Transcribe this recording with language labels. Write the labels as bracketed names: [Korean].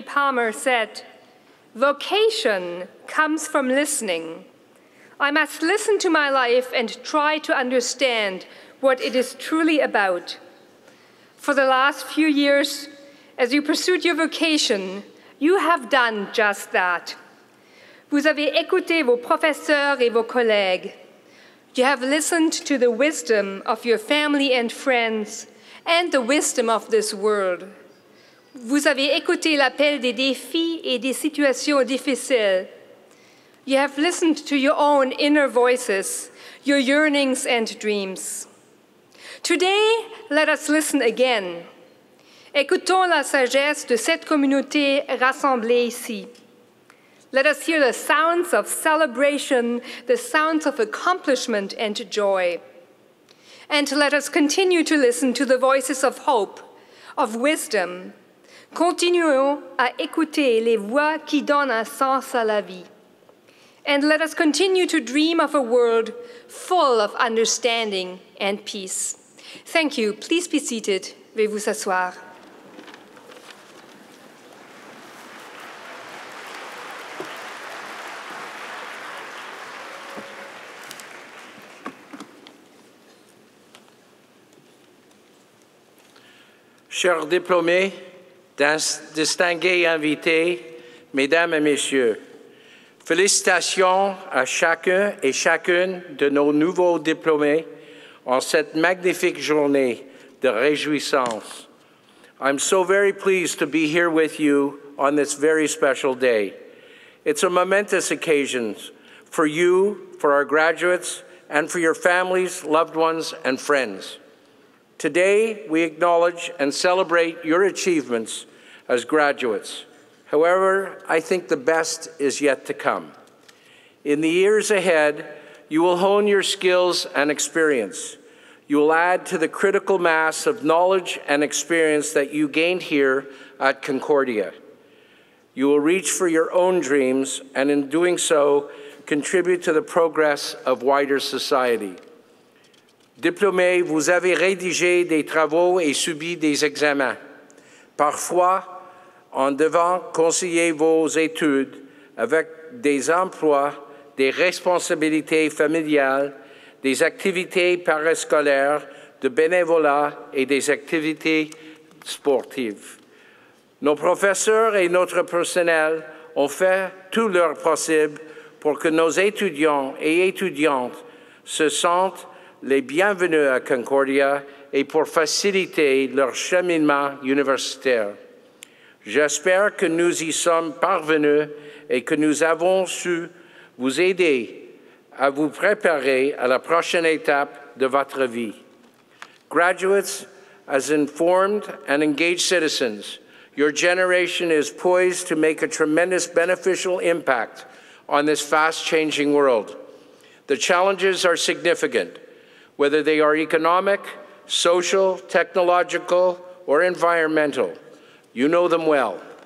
[English] Palmer said, "Vocation comes from listening. I must listen to my life and try to understand what it is truly about." For the last few years, as you pursued your vocation, you have done just that. [French] Vous avez écouté vos professeurs et vos collègues. [English] You have listened to the wisdom of your family and friends and the wisdom of this world. [French] Vous avez écouté l'appel des défis et des situations difficiles. [English] You have listened to your own inner voices, your yearnings and dreams. Today, let us listen again. [French] Écoutons la sagesse de cette communauté rassemblée ici. [English] Let us hear the sounds of celebration, the sounds of accomplishment and joy. And let us continue to listen to the voices of hope, of wisdom. [French] Continuons à écouter les voix qui donnent un sens à la vie. [English] And let us continue to dream of a world full of understanding and peace. Thank you. Please be seated. [French] Veuillez vous asseoir. Chers diplômés, distingués invités, mesdames et messieurs, félicitations à chacun et chacune de nos nouveaux diplômés en cette magnifique journée de réjouissance. [English] I'm so very pleased to be here with you on this very special day. It's a momentous occasion for you, for our graduates, and for your families, loved ones, and friends. Today, we acknowledge and celebrate your achievements as graduates. However, I think the best is yet to come. In the years ahead, you will hone your skills and experience. You will add to the critical mass of knowledge and experience that you gained here at Concordia. You will reach for your own dreams, and in doing so, contribute to the progress of wider society. [French] Diplômés, vous avez rédigé des travaux et subi des examens. Parfois, en devant concilier vos études avec des emplois, des responsabilités familiales, des activités parascolaires, de bénévolat et des activités sportives. Nos professeurs et notre personnel ont fait tout leur possible pour que nos étudiants et étudiantes se sentent les bienvenus à Concordia et pour faciliter leur cheminement universitaire. J'espère que nous y sommes parvenus et que nous avons su vous aider à vous préparer à la prochaine étape de votre vie. [English] Graduates, as informed and engaged citizens, your generation is poised to make a tremendous beneficial impact on this fast-changing world. The challenges are significant, whether they are economic, social, technological, or environmental. You know them well.